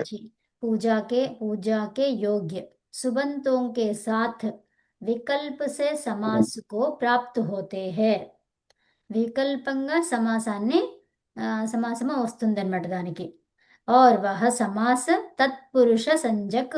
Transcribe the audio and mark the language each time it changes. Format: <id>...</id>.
<hi>वाची, पूजा के योग्य, सुबंतों के साथ विकल्प से ఉమ్. समास को प्राप्त होते हैं.</hi> <te>వికల్పంగా సమాసాన్ని సమాసము వస్తుందన్నమాట దానికి.</te> <hi>और वह समास तत्पुरुष संज्ञक</hi>